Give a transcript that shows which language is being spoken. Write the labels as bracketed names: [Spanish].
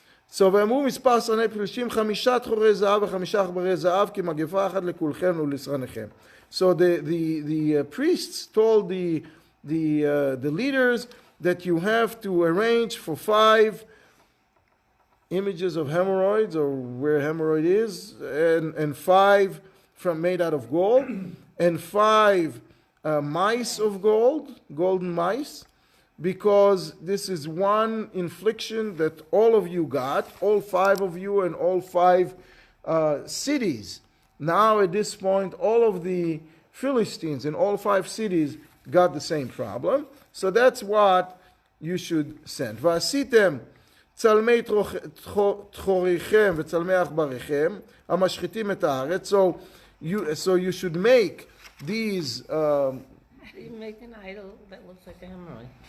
[Hebrew] So ואמרו מספר שרני פלישתים 5 תחורי זהב ו5 עכברי זהב כמגפה אחת לכולכם ולשרניכם. [English] So the priests told the leaders that you have to arrange for 5 images of hemorrhoids, or where hemorrhoid is, and 5 made out of gold, and 5 mice of gold, golden mice, because this is one infliction that all of you got, all 5 of you and all 5 cities. Now at this point, all of the Philistines in all 5 cities got the same problem. So that's what you should send. [Hebrew] ועשיתם צלמי תחוריכם וצלמי עכבריכם המשחיתים את הארץ. [English] So you should make these. How do you make an idol that looks like a hemorrhoid?